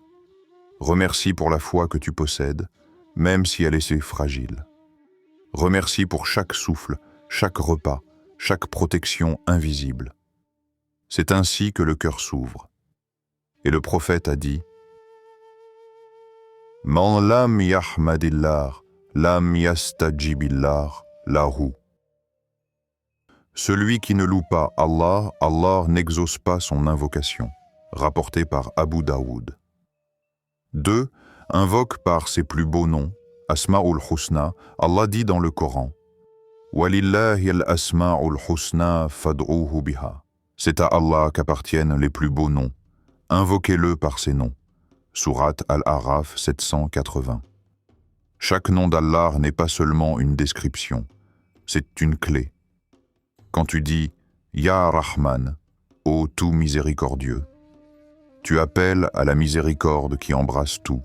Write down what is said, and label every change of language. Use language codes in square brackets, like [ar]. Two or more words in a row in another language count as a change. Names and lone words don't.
[fr] Remercie pour la foi que tu possèdes, même si elle est fragile. Remercie pour chaque souffle, chaque repas, chaque protection invisible. C'est ainsi que le cœur s'ouvre. Et le prophète a dit « [ar] من لم يحمد الله لم يستجب الله, [fr] lahu » Celui qui ne loue pas Allah, Allah n'exauce pas son invocation. Rapporté par Abu Daoud. 2. Invoque par ses plus beaux noms. [ar] أسماء الحسنى, [fr] Allah dit dans le Coran « [ar] ولله الأسماء الحسنى فادعوه بها [fr] » C'est à Allah qu'appartiennent les plus beaux noms. Invoquez-le par ses noms. Sourate Al-Araf 780. Chaque nom d'Allah n'est pas seulement une description, c'est une clé. Quand tu dis « [ar] يا رحمن [fr] », ô tout miséricordieux, Tu appelles à la miséricorde qui embrasse tout.